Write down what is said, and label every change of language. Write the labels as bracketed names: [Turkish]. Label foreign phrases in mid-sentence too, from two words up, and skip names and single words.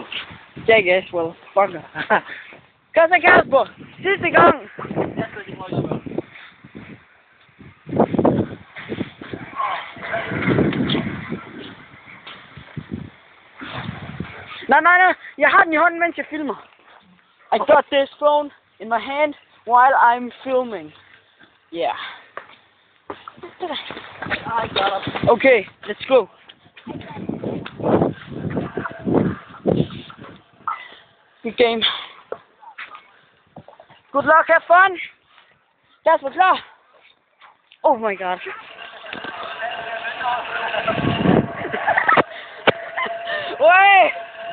[English] Jackass, well, fucker. [Danish] Kom så, [English] Kasper. [Danish] Sidste gang. Nej. Jeg har den i hånden, mens jeg filmer. [English] I got this phone in my hand while I'm filming. Yeah. Okay, let's go. Good game. Good luck, have fun. [Danish] Kasper, klar? [English] Oh my god. Wait!